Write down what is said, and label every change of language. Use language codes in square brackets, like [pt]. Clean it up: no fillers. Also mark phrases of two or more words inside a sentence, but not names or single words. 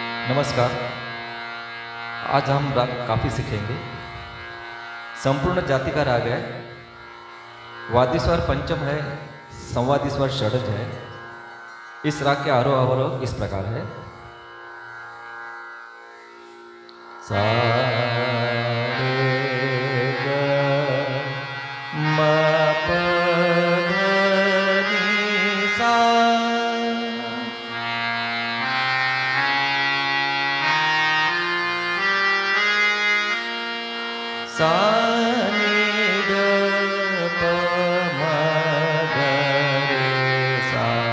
[hi] नमस्कार। आज हम राग काफ़ी सीखेंगे। संपूर्ण जाति का राग है, वादी स्वर पंचम है, संवादी स्वर षडज है। इस राग के आरोह अवरोह इस प्रकार है। सा रे ग म प ध नि सा। सा नि ध प म ग रे सा।